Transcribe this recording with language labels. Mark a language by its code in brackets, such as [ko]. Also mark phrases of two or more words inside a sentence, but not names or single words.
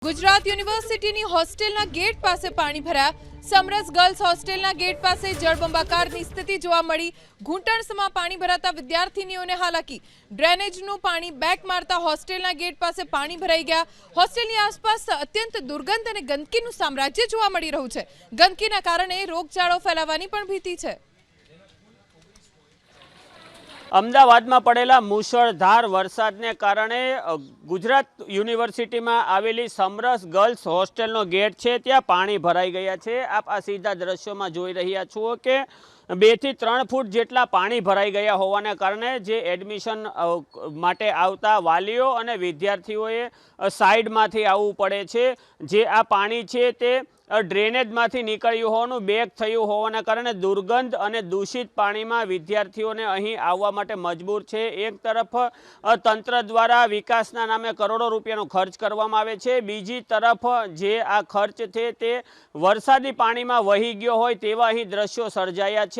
[gu] ગુજરાત યુનિવર્સિટી હોસ્ટેલના ગેટ પાસે પાણી ભરાયા। સમરસ ગર્લ્સ હોસ્ટેલના ગેટ પાસે જળબંબાકારની સ્થિતિ જોવા મળી। ઘૂંટણસમા પાણી ભરાતા વિદ્યાર્થિનીઓને હાલાકી। ડ્રેનેજનું પાણી બેક મારતા હોસ્ટેલના ગેટ પાસે પાણી ભરાઈ ગયા। હોસ્ટેલની આસપાસ અત્યંત દુર્ગંધ અને ગંદકીનું સામ્રાજ્ય જોવા મળી રહ્યું છે। ગંદકીના કારણે રોગચાળો ફેલાવાની પણ ભીતિ છે। અમદાવાદ મેં પડેલા મુસળધાર વરસાદને કારણે ગુજરાત યુનિવર્સિટી મેં આવેલી સમરસ ગર્લ્સ હોસ્ટેલનો ગેટ હૈ ત્યાં પાણી ભરાઈ ગયા હૈ। આપ આ સીધા દૃશ્યો મેં જોઈ રહ્યા છો કે 2 થી 3 ફૂટ જેટલા પાણી ભરાઈ ગયા હોવાને કારણે જે એડમિશન માટે આવતા વાલીઓ અને વિદ્યાર્થીઓએ સાઇડ માંથી આવવું પડે છે। જે આ પાણી છે તે ડ્રેનેજ માંથી નીકળ્યું હોવાનું બેક થયું હોવાના કારણે દુર્ગંધ અને દૂષિત પાણી મેં વિદ્યાર્થીઓને અહીં આવવા માટે મજબૂર છે। એક તરફ તંત્ર દ્વારા વિકાસના નામે કરોડો રૂપિયાનો ખર્ચ કરવામાં આવે છે, બીજી તરફ જે આ ખર્ચ છે તે વરસાદી પાણી મેં વહી ગયો હોય તેવા અહીં દૃશ્યો સર્જાયા છે।